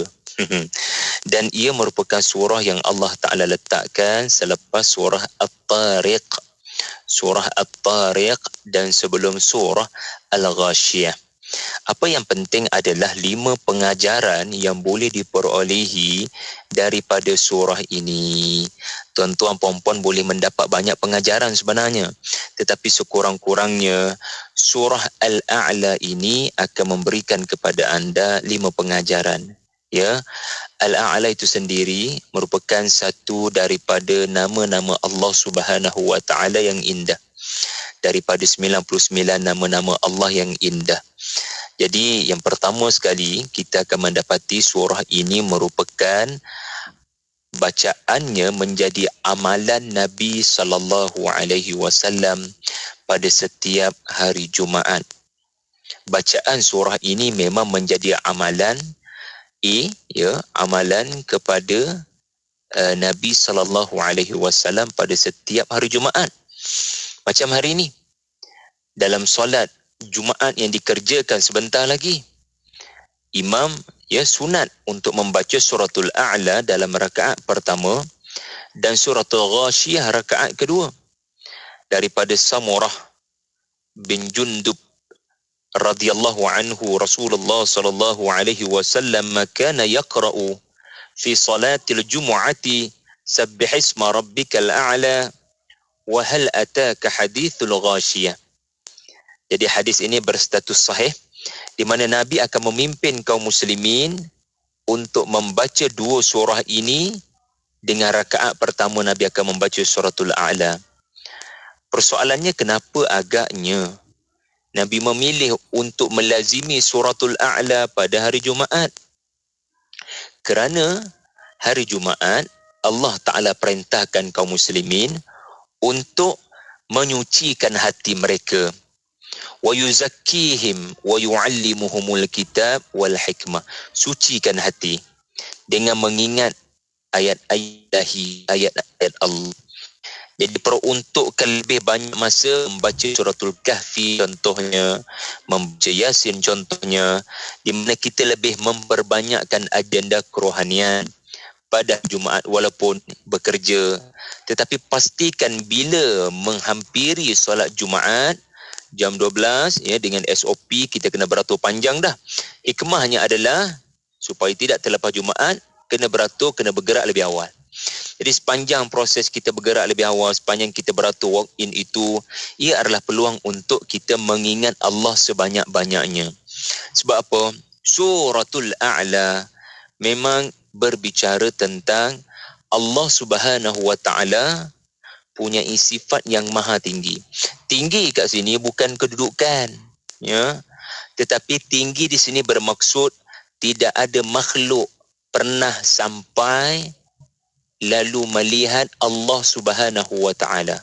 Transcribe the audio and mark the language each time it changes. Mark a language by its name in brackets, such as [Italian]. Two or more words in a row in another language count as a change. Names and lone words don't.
[Malay] Dan ia merupakan surah yang [Arabic] الله تعالى [Malay] letakkan selepas surah At-Tariq, surah At-Tariq dan sebelum surah Al-Ghashiyah. Apa yang penting adalah 5 pengajaran yang boleh diperolehi daripada surah ini. Tuan-tuan puan-puan boleh mendapat banyak pengajaran sebenarnya, tetapi sekurang-kurangnya surah Al-A'la ini akan memberikan kepada anda 5 pengajaran. Ya, Al-A'la itu sendiri merupakan satu daripada nama-nama Allah [Arabic] سبحانه وتعالى [Malay] yang indah. Daripada 99 nama-nama Allah yang indah. Jadi yang pertama sekali kita akan mendapati surah ini merupakan bacaannya menjadi amalan Nabi [Arabic] صلى الله عليه وسلم [Malay] pada setiap hari Jumaat. Bacaan surah ini memang menjadi amalan amalan kepada Nabi [Arabic] صلى الله عليه وسلم [Malay] pada setiap hari Jumaat. Macam hari ini dalam solat Jumaat yang dikerjakan sebentar lagi, imam sunat untuk membaca suratul A'la dalam rakaat pertama dan suratul Ghashiyah rakaat kedua. [Arabic] Daripada Samurah bin Jundub رضي الله عنه, رسول الله صلى الله عليه وسلم كان يقرأ في صلاة الجمعة سبح اسم ربك الأعلى وهل أتاك حديث الغاشية. [Malay] Jadi hadis ini berstatus sahih di mana Nabi akan memimpin kaum muslimin untuk membaca 2 surah ini. Dengan rakaat pertama Nabi akan membaca suratul A'la. Persoalannya, kenapa agaknya Nabi memilih untuk melazimi suratul A'la pada hari Jumaat? Kerana hari Jumaat [Arabic] الله تعالى [Malay] perintahkan kaum muslimin untuk menyucikan hati mereka. [Arabic] ويزكيهم ويعلمهم الكتاب والحكمة. [Malay] Sucikan hati dengan mengingat ayat-ayat Allah. Jadi peruntukkan lebih banyak masa membaca suratul Kahfi contohnya, membaca Yasin contohnya, di mana kita lebih memperbanyakkan agenda kerohanian pada Jumaat walaupun bekerja. Tetapi pastikan bila menghampiri solat Jumaat jam 12 dengan SOP kita kena beratur panjang dah. Hikmahnya adalah supaya tidak terlepas Jumaat, kena beratur, kena bergerak lebih awal. Jadi sepanjang proses kita bergerak lebih awal, sepanjang kita beratur [English] walk in [Malay] itu, ia adalah peluang untuk kita mengingat Allah sebanyak-banyaknya. Sebab apa? Suratul A'la memang berbicara tentang Allah [Arabic] سبحانه وتعالى [Malay] punya sifat yang maha tinggi. Tinggi kat sini bukan kedudukan, tetapi tinggi di sini bermaksud tidak ada makhluk pernah sampai lalu melihat Allah [Arabic] سبحانه وتعالى.